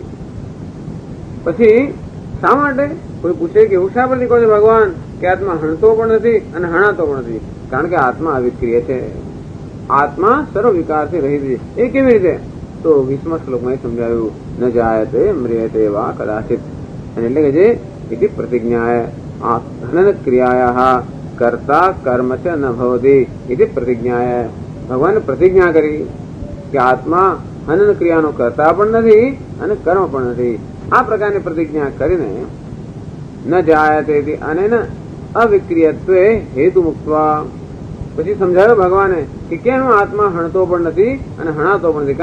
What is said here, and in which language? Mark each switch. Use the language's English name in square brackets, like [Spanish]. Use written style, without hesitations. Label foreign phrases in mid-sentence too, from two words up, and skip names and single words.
[Gujarati] પછી શા માટે કોઈ પૂછે કે એવું શા પરથી કહો છો ભગવાન કે આત્મા હણતો પણ નથી અને હણાતો પણ નથી? કારણ કે આત્મા અવિક્રિય છે, આત્મા સર્વ વિકારથી રહિત છે. એ કેવી રીતે? તો 20મા શ્લોકમાં સમજાવ્યું, [Sanskrit] न जायते म्रियते वा कदाचित. [Gujarati] એટલે કે જે [Sanskrit] इति प्रतिज्ञाय हनन क्रियायाः कर्ता कर्म च न भवति इति प्रतिज्ञाय. [Gujarati] ભગવાને પ્રતિજ્ઞા કરી કે આત્મા હનન ક્રિયાનો કરતા પણ નથી અને કર્મ પણ નથી. આ પ્રકારની પ્રતિજ્ઞા કરીને [Sanskrit] न जायते अनेन अविक्रियत्वे हेतु मुक्त्वा. [Gujarati] પછી સમજાવ્યો ભગવાને કે કેમ આત્મા હણતો પણ નથી અને હણાતો પણ નથી?